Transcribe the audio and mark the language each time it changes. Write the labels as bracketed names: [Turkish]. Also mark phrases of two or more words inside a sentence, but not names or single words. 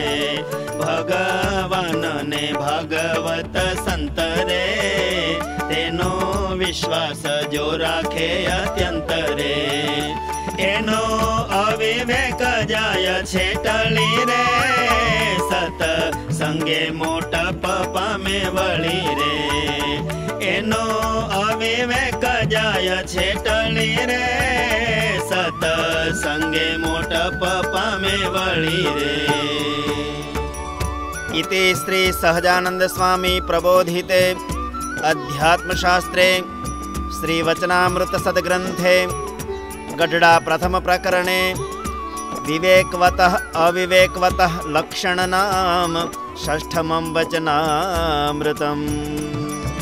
[Gujarati] ભગવાન ને ભાગવત સંત રે તેનો વિશ્વાસ જો રાખે અત્યંત રે એનો અવિવેક જાય છે ટળી રે સત સંગે મોટપ પામે વળી રે એનો અવિવેક જાય છે ટળી રે સત સંગે મોટપ પામે વળી રે [Sanskrit] इति श्री सहजानंद स्वामी प्रबोधिते अध्यात्मशास्त्रे श्री वचनामृत सद्ग्रंथे गढ़डा प्रथम प्रकरणे विवेकवतः अविवेकवतः लक्षण नाम षष्ठमं वचनामृतम्।